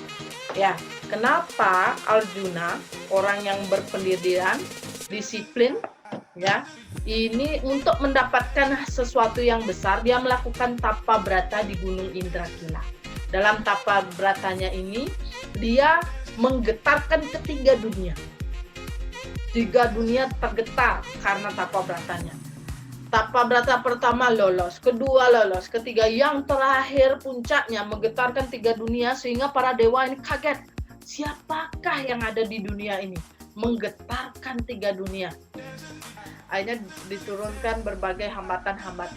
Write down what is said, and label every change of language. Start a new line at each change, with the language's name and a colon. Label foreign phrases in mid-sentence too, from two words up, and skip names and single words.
Indonesian: Ya, kenapa Arjuna, orang yang berpendidikan, disiplin, ya, ini untuk mendapatkan sesuatu yang besar, dia melakukan tapa brata di Gunung Indrakila. Dalam tapa bratanya ini, dia menggetarkan ketiga dunia. 3 dunia tergetar karena tapa bratanya. Tapa brata pertama lolos, kedua lolos, ketiga yang terakhir puncaknya menggetarkan 3 dunia sehingga para dewa ini kaget. Siapakah yang ada di dunia ini? Menggetarkan 3 dunia. Akhirnya diturunkan berbagai hambatan-hambatan.